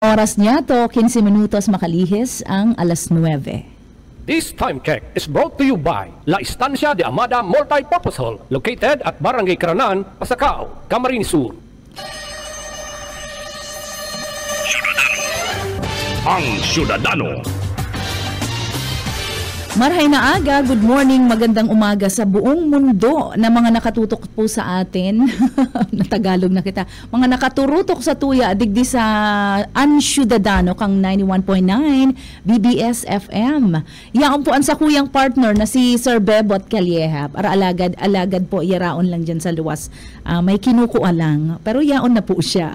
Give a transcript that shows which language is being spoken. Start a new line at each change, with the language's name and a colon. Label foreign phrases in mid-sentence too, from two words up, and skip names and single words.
Bikol: Oras niya to, 15 minutos makalihis ang alas 9.
English: This time check is brought to you by La Estancia de Amada Multipurpose Hall, located at Barangay Caranan, Pasacao, Camarines Sur.
Bikol: Ang Syudadano. Marhay na aga,
English: good morning,
Filipino: magandang umaga sa buong mundo na mga nakatutok po sa atin.
Bikol: Natagalog na kita. Mga nakaturutok sa tuya, digdi sa Ang Syudadano kang 91.9 BBS FM. Yaon po ang sa kuyang partner na si Sir Bebot Calieja. Para alagad po, yaraon lang dyan sa luwas. May kinukuha lang, pero yaon na po siya.